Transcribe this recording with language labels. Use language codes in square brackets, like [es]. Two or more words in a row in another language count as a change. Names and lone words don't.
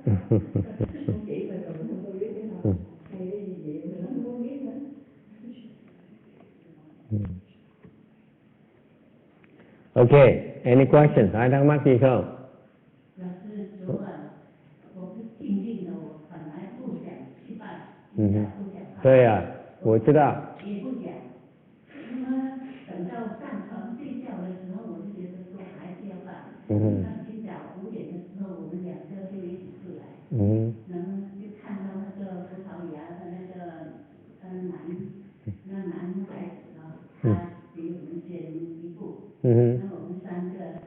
[vi] Không chỉ về tụi mình không biết cái nào hay cái gì vậy mình không có biết nữa. [en] Okay, any questions? [vi] Ai thắc mắc gì không? [zh] 老师昨晚我是静静的，我本来不想去拜，不想拜，对呀，我知道。也不讲。那么等到上床睡觉的时候，我就觉得说还是要拜。那今早5点的时候，我们2个就一起出来，然后就看到那个葡萄牙的那个男孩子啊，他比我们先一步，那我们3个。